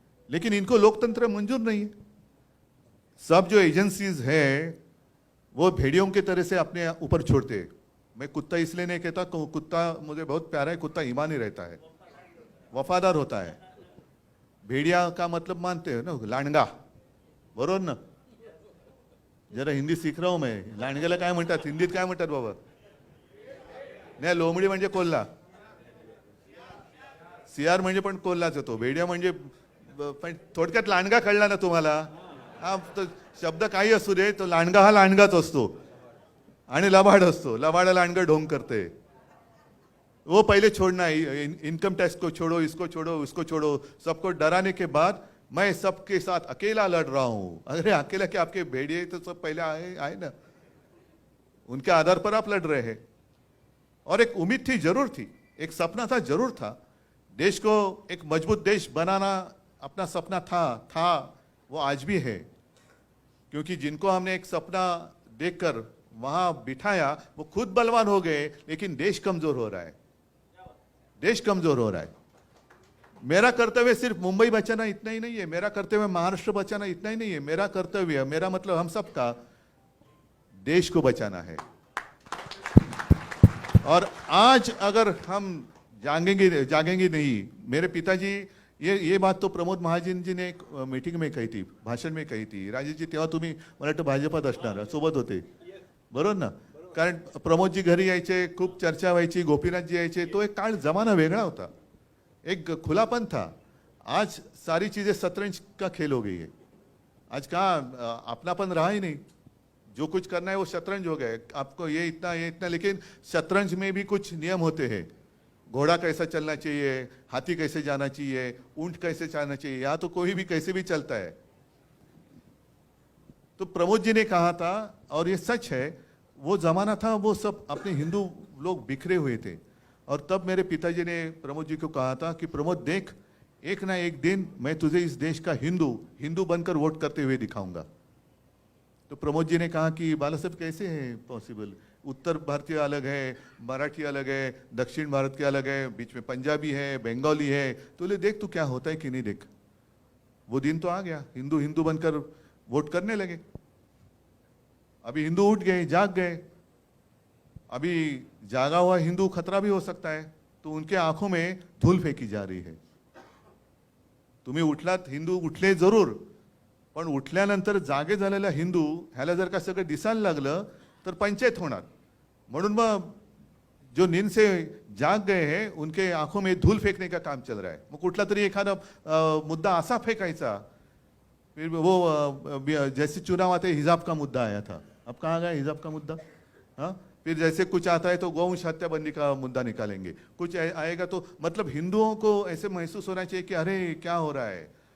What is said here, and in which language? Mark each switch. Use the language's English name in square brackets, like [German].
[Hindi] लेकिन इनको लोकतंत्र मंजूर नहीं है। सब जो एजेंसीज है वो भेड़ियों की तरह से अपने ऊपर छोड़ते हैं। मैं कुत्ता इसलिए नहीं कहता, कुत्ता मुझे बहुत प्यारा है, कुत्ता ईमानी रहता है, वफादार होता है। भेड़िया का मतलब मानते हो ना, लांडगा, [Marathi] बरोबर ना? [Hindi] जरा हिंदी सीख रहा हूं मैं। [Marathi] लांडग्याला काय म्हणतात हिंदीत, काय म्हणतात बाबा? नाही, लोमडी म्हणजे कोल्हा, CR म्हणजे पण कोल्हाच येतो, भेडिया म्हणजे पण थोडक्यात लांडगा कळला ना तुम्हाला? हा, तो शब्द काही असू दे, तो लांडगा हा लांडगाच असतो आणि लबाड असतो. लबाड लांडगा ढोंग करते. [Hindi] वो पहले छोड़ना है, इनकम टैक्स को छोड़ो, इसको छोड़ो, उसको छोड़ो, सबको डराने के बाद मैं सबके साथ अकेला लड़ रहा हूं। अरे अकेला क्या, आपके भेड़िए तो सब पहले आए आए ना, उनके आधार पर आप लड़ रहे हैं। और एक उम्मीद थी, जरूर थी, एक सपना था, जरूर था, देश को एक मजबूत देश बनाना अपना सपना था, वो आज भी है। क्योंकि जिनको हमने एक सपना देखकर वहां बिठाया वो खुद बलवान हो गए, लेकिन देश कमजोर हो रहा है, देश कमजोर हो रहा है। मेरा कर्तव्य सिर्फ मुंबई बचाना इतना ही नहीं है, मेरा कर्तव्य महाराष्ट्र बचाना इतना ही नहीं है, मेरा कर्तव्य, मेरा मतलब हम सबका देश को बचाना है। और आज अगर हम जागेंगे नहीं, मेरे पिताजी, ये बात तो प्रमोद महाजन जी ने एक मीटिंग में कही थी, भाषण में कही थी। [Marathi] राजेश जी तेव्हा तुम्ही मला वाटतं भाजपात असणार, सोबत होते बरोबर ना? कारण प्रमोदजी घरी यायचे, खूप चर्चा व्हायची, गोपीनाथजी यायचे, तो एक काळ जमाना वेगळा होता, [Hindi] एक खुलापन था। आज सारी चीजें शतरंज का खेल हो गई है। आज कहाँ अपनापन रहा ही नहीं, जो कुछ करना है वो शतरंज हो गया। आपको ये इतना, लेकिन शतरंज में भी कुछ नियम होते हैं। घोड़ा कैसा चलना चाहिए, हाथी कैसे जाना चाहिए, ऊंट कैसे जाना चाहिए, यहाँ तो कोई भी कैसे भी चलता है। तो प्रमोद जी ने कहा था, और ये सच है, वो जमाना था, वो सब अपने हिंदू लोग बिखरे हुए थे। और तब मेरे पिताजी ने प्रमोद जी को कहा था कि प्रमोद देख, एक ना एक दिन मैं तुझे इस देश का हिंदू बनकर वोट करते हुए दिखाऊंगा। तो प्रमोद जी ने कहा कि बाला साहब कैसे है पॉसिबल, उत्तर भारतीय अलग है, मराठी अलग है, दक्षिण भारत के अलग है, बीच में पंजाबी है, बंगाली है, तो ले देख तू क्या होता है कि नहीं देख। वो दिन तो आ गया, हिंदू बनकर वोट करने लगे। अभी हिंदू उठ गए, जाग गए। अभी जागा हुआ हिंदू खतरा भी हो सकता है, तो उनके आंखों में धूल फेंकी जा रही है। [Marathi] तुम्ही उठलात, हिंदू उठले जरूर, पण उठल्यानंतर जागे झालेला हिंदू ह्याला जर का सगळं दिसायला लागलं तर पंचायत होणार। म्हणून मग [Hindi] जो नींद से जाग गए हैं उनके आंखों में धूल फेंकने का काम चल रहा है। [Marathi] मग कुठला तरी एखादा मुद्दा असा फेंकायचा, [Hindi] फिर वो जैसे चुनाव आते हिजाब का मुद्दा आया था, अब कहाँ गया हिजाब का मुद्दा? हाँ, फिर जैसे कुछ आता है तो गौवंश हत्याबंदी का मुद्दा निकालेंगे, कुछ आएगा तो मतलब हिंदुओं को ऐसे महसूस होना चाहिए कि अरे क्या हो रहा है।